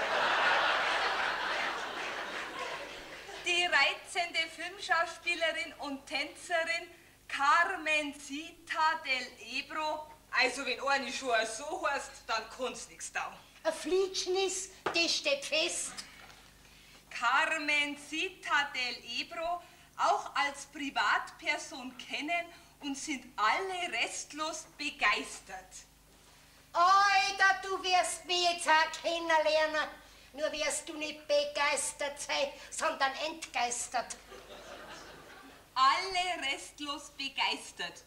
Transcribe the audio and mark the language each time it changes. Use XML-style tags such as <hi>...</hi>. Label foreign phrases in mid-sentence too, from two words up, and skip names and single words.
<de>Die reizende Filmschauspielerin und Tänzerin Carmencita del Ebro. Also wenn eine schon so heißt, dann kann's nix taugen. Ein Flietschnis, das steht fest. Carmencita del Ebro auch als Privatperson kennen und sind alle restlos begeistert. Alter, du wirst mich jetzt auch kennenlernen. Nur wirst du nicht begeistert sein, sondern entgeistert. Alle restlos begeistert.</de>